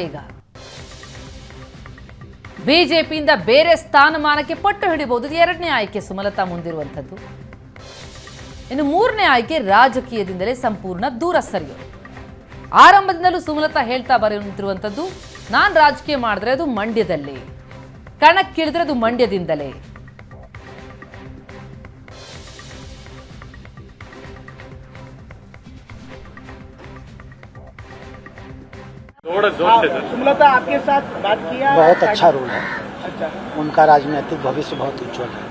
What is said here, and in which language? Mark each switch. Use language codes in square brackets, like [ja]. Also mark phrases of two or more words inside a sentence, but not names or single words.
[kn] ಈಗ ಬಿಜೆಪಿಯಿಂದ ಬೇರೆ ಸ್ಥಾನಮಾನಕ್ಕೆ ಪಟ್ಟು ಹಿಡಿಬಹುದು. 2ನೇ ಆಯ್ಕೆ ಸುಮಲತಾ ಮುಂದಿರುವಂಥದ್ದು. ಇನ್ನು 3ನೇ ಆಯ್ಕೆ ರಾಜಕೀಯದಿಂದಲೇ ಸಂಪೂರ್ಣ ದೂರ ಸರಿಯೋದು. ಆರಂಭದಿಂದಲೂ ಸುಮಲತಾ ಹೇಳ್ತಾ ಬರುತ್ತಿರುವಂಥದ್ದು, ನಾನು ರಾಜಕೀಯ ಮಾಡಿದ್ರೆ ಅದು ಮಂಡ್ಯದಲ್ಲೇ, ಕಣಕ್ಕಿಳಿದ್ರೆ ಅದು ಮಂಡ್ಯದಿಂದಲೇ. [hi] सुमलता आपके साथ बात किया? बहुत अच्छा रोल है। अच्छा, उनका राजनीतिक भविष्य बहुत उज्जवल है।